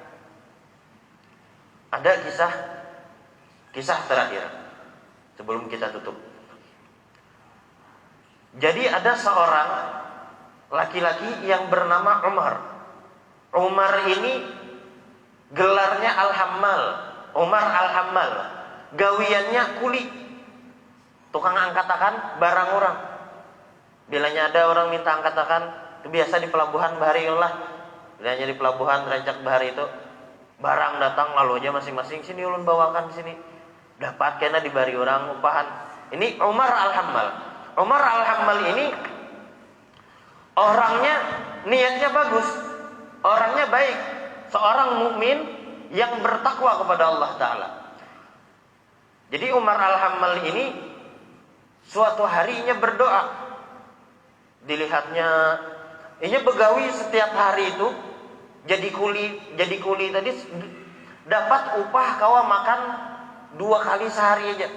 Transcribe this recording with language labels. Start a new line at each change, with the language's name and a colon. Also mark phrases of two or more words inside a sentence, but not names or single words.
Indonesian: Ada kisah terakhir sebelum kita tutup. Jadi ada seorang laki-laki yang bernama Umar. Umar ini gelarnya Al-Hammal, Umar Al-Hammal.
Banjar: Gawiannya kuli, tukang angkatakan barang orang. Bilanya ada orang minta angkatakan, itu biasa di pelabuhan bahari lah. Bilanya di pelabuhan rancak bahari itu, barang datang lalu aja masing-masing, sini ulun bawakan sini. Dapat kena di bahari orang upahan.
Indonesian: Ini Umar Al-Hammal. Umar Al-Hammal ini orangnya niatnya bagus, orangnya baik, seorang mukmin yang bertakwa kepada Allah Ta'ala. Jadi Umar Al-Hammal ini suatu harinya berdoa.
Banjar: Dilihatnya, ini begawi setiap hari itu, jadi kuli tadi dapat upah kawa makan 2 kali sehari aja.